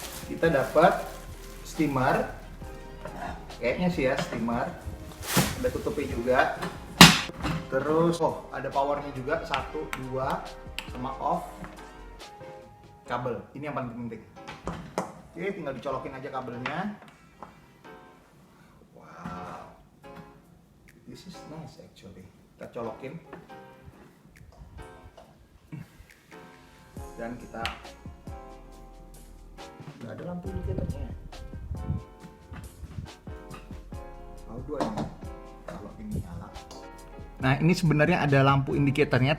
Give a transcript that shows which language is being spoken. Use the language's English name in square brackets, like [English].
[Indonesian] Kita dapat steamer, kayaknya sih ya steamer, ada tutupnya juga. Terus ada powernya juga, 1, 2, sama off. Kabel, ini yang paling penting. Oke, tinggal dicolokin aja kabelnya. [English] Wow, this is nice actually. [Indonesian] Kita colokin dan kita nggak ada lampu indikatornya. [English] How do I know [Indonesian] kalau ini nyala? Nah, ini sebenarnya ada lampu indikatornya.